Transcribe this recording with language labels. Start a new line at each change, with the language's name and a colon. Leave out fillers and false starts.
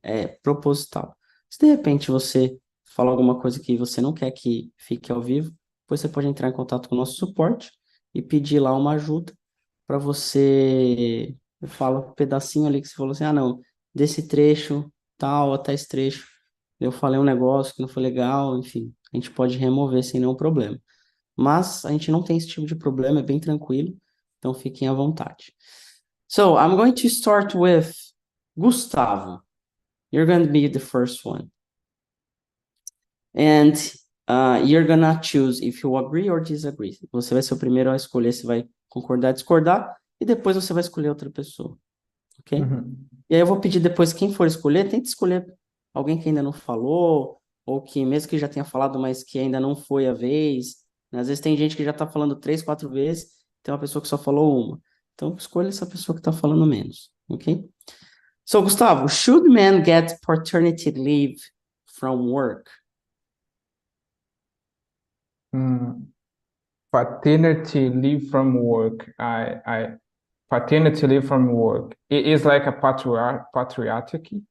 Portuguese: É proposital. Se de repente você fala alguma coisa que você não quer que fique ao vivo, depois você pode entrar em contato com o nosso suporte e pedir lá uma ajuda para você. Fala um pedacinho ali que você falou assim: ah, não, desse trecho, tal, até esse trecho eu falei um negócio que não foi legal, enfim, a gente pode remover sem nenhum problema. Mas a gente não tem esse tipo de problema, é bem tranquilo, então fiquem à vontade.
English: So, I'm going to start with Gustavo. You're going to be the first one. And you're gonna choose if you agree or disagree.
Portuguese: Você vai ser o primeiro a escolher se vai concordar ou discordar, e depois você vai escolher outra pessoa, ok? E aí eu vou pedir depois, quem for escolher, tente escolher alguém que ainda não falou, ou que mesmo que já tenha falado, mas que ainda não foi a vez, né? Às vezes tem gente que já tá falando 3, 4 vezes, tem uma pessoa que só falou uma. Então, escolha essa pessoa que tá falando menos, ok?
English: So, Gustavo, should men get paternity leave from work? Paternity leave from work. Paternity leave from work. It is like a patriotic.